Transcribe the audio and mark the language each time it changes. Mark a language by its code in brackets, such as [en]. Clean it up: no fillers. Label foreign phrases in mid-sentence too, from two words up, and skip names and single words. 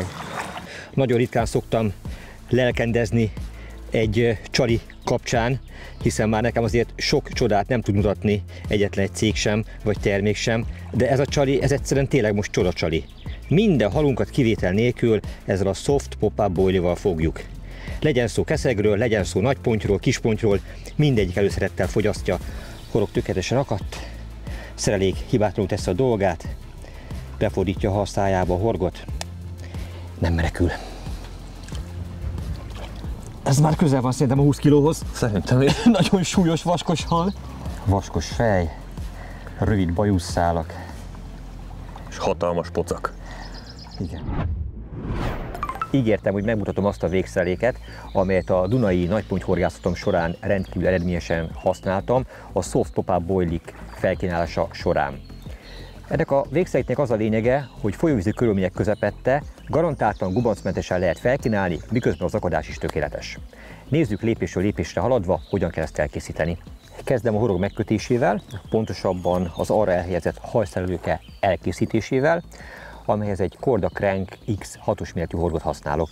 [hu] Nagyon ritkán szoktam lelkendezni egy csali kapcsán, hiszen már nekem azért sok csodát nem tud mutatni egyetlen egy cég sem, vagy termék sem, de ez a csali, ez egyszerűen tényleg most csoda csali. Minden halunkat kivétel nélkül ezzel a [en] soft pop-up [hu] boilival fogjuk. Legyen szó keszegről, legyen szó nagypontyról, kispontyról, mindegyik előszerettel fogyasztja. Horog tökéletesen akadt, szerelék hibátlanul teszi a dolgát, befordítja a szájába a horgot, nem menekül. Ez már közel van szerintem a 20 kilóhoz. Szerintem is. Nagyon súlyos vaskos hal. Vaskos fej, rövid bajuszszálak. És hatalmas pocak. Igen. Ígértem, hogy megmutatom azt a végszereléket, amelyet a dunai nagypontyhorgászatom során rendkívül eredményesen használtam a [en] soft pop-up [hu] boilik felkínálása során. Ennek a végszereléknek az a lényege, hogy folyóvízi körülmények közepette garantáltan gubancmentesen lehet felkínálni, miközben az akadás is tökéletes. Nézzük lépésről lépésre haladva, hogyan kell ezt elkészíteni. Kezdem a horog megkötésével, pontosabban az arra elhelyezett hajszerelőke elkészítésével, amelyhez egy Korda Crank X 6-os méretű horgot használok.